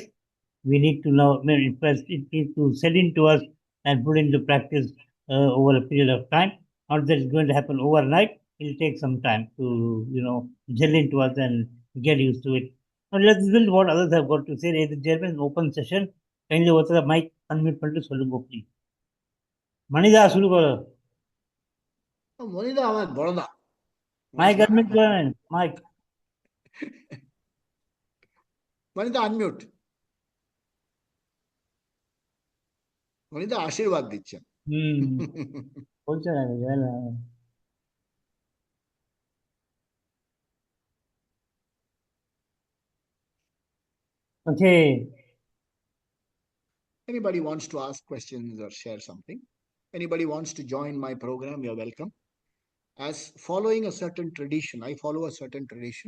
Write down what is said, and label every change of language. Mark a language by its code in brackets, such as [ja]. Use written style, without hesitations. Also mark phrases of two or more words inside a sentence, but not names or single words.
[en] We need to now, it needs to set into us and put into practice over a period of time. Not that it's going to happen overnight. It'll take some time to, gel into us and get used to it. Now let's build what others have got to say. Ladies and gentlemen, open session. Kindly over the mic, [ta] unmute பண்ணிட்டு சொல்லுங்க please. மனிதா சொல்லுங்க. மனிதா அவன் பலதான். [en] Mic unmute பண்ணு. Mic. [bn] মনিদা unmute. মনিদা আশীর্বাদ দিচ্ছেন. বলছেন আমি জানি। Okay. [en] Anybody wants to ask questions or share something? Anybody wants to join my program, you're welcome. As following a certain tradition, I follow a certain tradition.